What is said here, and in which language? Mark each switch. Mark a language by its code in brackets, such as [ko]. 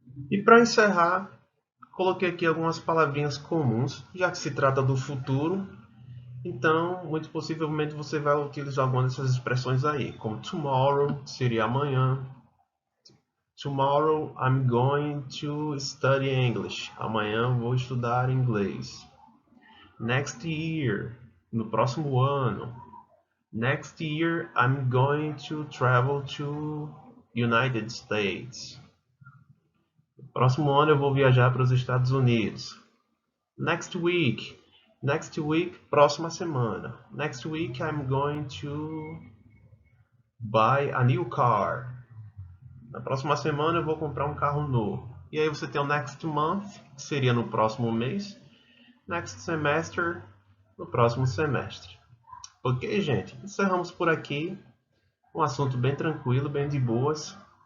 [pt] E para encerrar, coloquei aqui algumas palavrinhas comuns, já que se trata do futuro, então muito possivelmente você vai utilizar algumas dessas expressões aí, como tomorrow, seria amanhã. [en] Tomorrow I'm going to study English. [pt] Amanhã vou estudar inglês. [en] Next year, [pt] no próximo ano. [en] Next year I'm going to travel to United States. [pt] No próximo ano eu vou viajar para os Estados Unidos. [en] Next week. Next week, [pt] próxima semana. [en] Next week I'm going to buy a new car. [pt] Na próxima semana eu vou comprar um carro novo. E aí você tem o next month, que seria no próximo mês. [en] Next semester, [pt] no próximo semestre. Ok, gente? Encerramos por aqui. Um assunto bem tranquilo, bem de boas.